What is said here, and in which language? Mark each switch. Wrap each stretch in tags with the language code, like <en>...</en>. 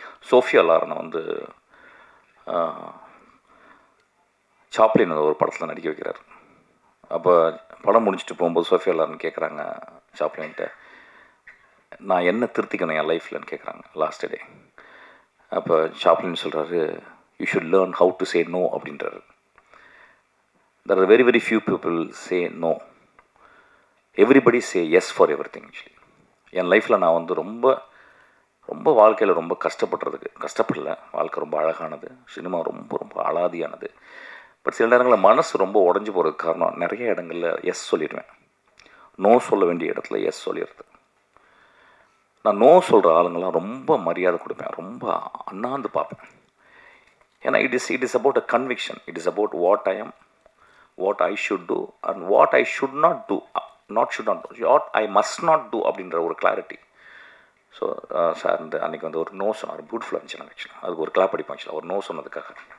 <ta>Sofia லாரனை வந்து Chaplin ஒரு படத்தில் நடிக்க வைக்கிறார். அப்போ படம் முடிச்சுட்டு போகும்போது சோஃபியா லாரன் கேட்குறாங்க சாப்ளின்கிட்ட, நான் என்ன திருத்திக்கணும் என் லைஃப்லன்னு கேட்குறாங்க லாஸ்ட் டே. அப்போ சாப்ளின் சொல்கிறாரு,</ta> <en>you should learn how to say no</en> <ta>அப்படின்றாரு.</ta> <en>There are very very few people say no. Everybody say yes for everything actually.</en> <ta>என் லைஃப்பில் நான் வந்து ரொம்ப ரொம்ப வாழ்க்கையில் ரொம்ப கஷ்டப்படல. வாழ்க்கை ரொம்ப அழகானது, சினிமா ரொம்ப ரொம்ப அலாதியானது. பட் சில நேரங்களில் மனசு ரொம்ப உடஞ்சி போகிறதுக்கு காரணம் நிறைய இடங்களில் எஸ் சொல்லிடுவேன். நோ சொல்ல வேண்டிய இடத்துல எஸ் சொல்லிடுறது. நான் நோ சொல்கிற ஆளுங்கள்லாம் ரொம்ப மரியாதை கொடுப்பேன், ரொம்ப அண்ணாந்து பார்ப்பேன். ஏன்னா</ta> <en>It is about a conviction. It is about what I am, what I should do and what I should not do, what I must not do</en> <ta>அப்படின்ற ஒரு கிளாரிட்டி. ஸோ சார் இந்த அன்றைக்கி வந்து ஒரு நோ சொன்னார், பியூட்டிஃபுல்லாக இருந்துச்சு. நான் ஆக்சுவலாக அதுக்கு ஒரு கிளாப் அடிப்பேன் ஆக்சுவலாக, ஒரு நோ சொன்னதுக்காக.</ta>